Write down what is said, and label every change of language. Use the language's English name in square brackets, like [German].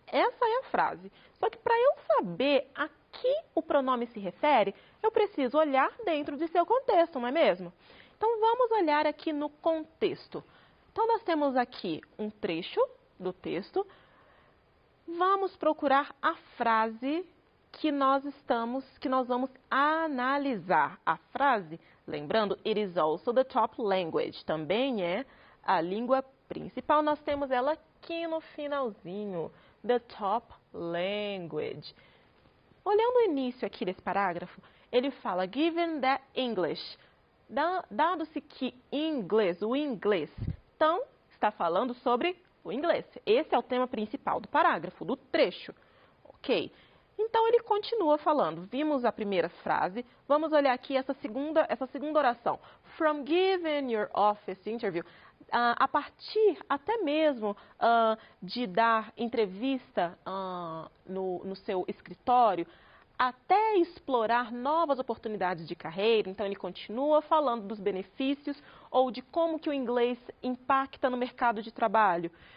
[Portuguese] Essa é a frase. Só que para eu saber a que o pronome se refere, eu preciso olhar dentro de seu contexto, não é mesmo? Então, vamos olhar aqui no contexto. Então, nós temos aqui um trecho do texto. Vamos procurar a frase que nós vamos analisar. A frase, lembrando, [English] it is also the top language. [Portuguese] Também é a língua principal. Nós temos ela aqui no finalzinho. [English] The top language. [Portuguese] Olhando o início aqui desse parágrafo, ele fala, [English] given that English. [Portuguese] Dado-se que o inglês. Então, está falando sobre o inglês. Esse é o tema principal do parágrafo, do trecho. Ok. Então, ele continua falando. Vimos a primeira frase. Vamos olhar aqui essa segunda oração. [English] From giving your office interview. [Portuguese] A partir até mesmo de dar entrevista no seu escritório, até explorar novas oportunidades de carreira. Então, ele continua falando dos benefícios ou de como que o inglês impacta no mercado de trabalho.